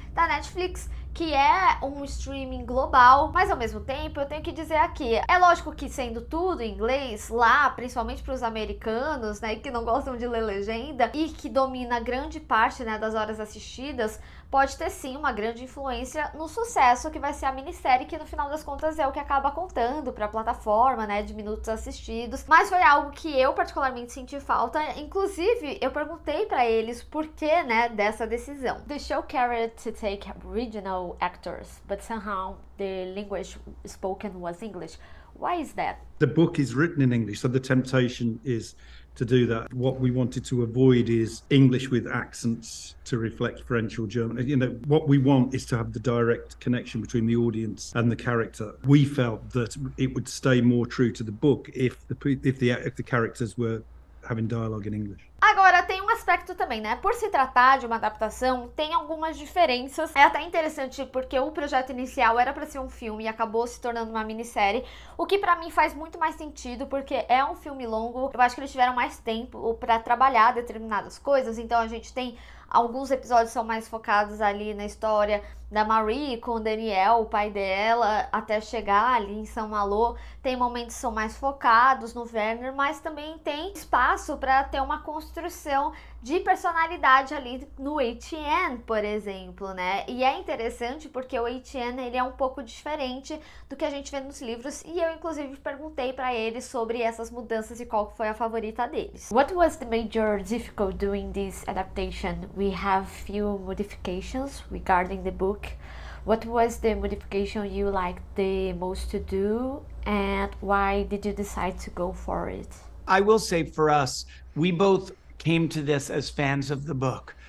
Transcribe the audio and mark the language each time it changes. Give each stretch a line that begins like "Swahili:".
Portuguese: da Netflix, que é um streaming global, mas ao mesmo tempo eu tenho que dizer aqui, é lógico que sendo tudo em inglês, lá, principalmente para os americanos, né, que não gostam de ler legenda e que domina grande parte, né, das horas assistidas, pode ter sim uma grande influência no sucesso que vai ser a minissérie, que no final das contas é o que acaba contando para a plataforma, né, de minutos assistidos. Mas foi algo que eu particularmente senti falta, inclusive eu perguntei para eles por que, né, dessa decisão.
English: The show carried to take regional actors, but somehow the language spoken was English. Why is that? The book is written in English, so the temptation is to do that. What we wanted to avoid is English with accents to reflect French or German. You know, what we want is to have the direct connection between the audience and the character. We felt that it would stay more true to the book if the characters were having dialogue in English.
Portuguese: Agora, tem um aspecto também, né? Por se tratar de uma adaptação, tem algumas diferenças. É até interessante porque o projeto inicial era para ser um filme e acabou se tornando uma minissérie, o que pra mim faz muito mais sentido, porque é um filme longo. Eu acho que eles tiveram mais tempo para trabalhar determinadas coisas, então a gente tem alguns episódios são mais focados ali na história da Marie com o Daniel, o pai dela, até chegar ali em São Malo. Tem momentos que são mais focados no Werner, mas também tem espaço para ter uma construção de personalidade ali no Etienne, por exemplo, né? E é interessante porque o Etienne, ele é um pouco diferente do que a gente vê nos livros, e eu inclusive perguntei para eles sobre essas mudanças e qual foi a favorita deles.
English: What was the major difficulty doing this adaptation? We have few modifications regarding the book. What was the modification you liked the most to do, and why did you decide to go for it? I will say for us, we both came to this as fans of the book.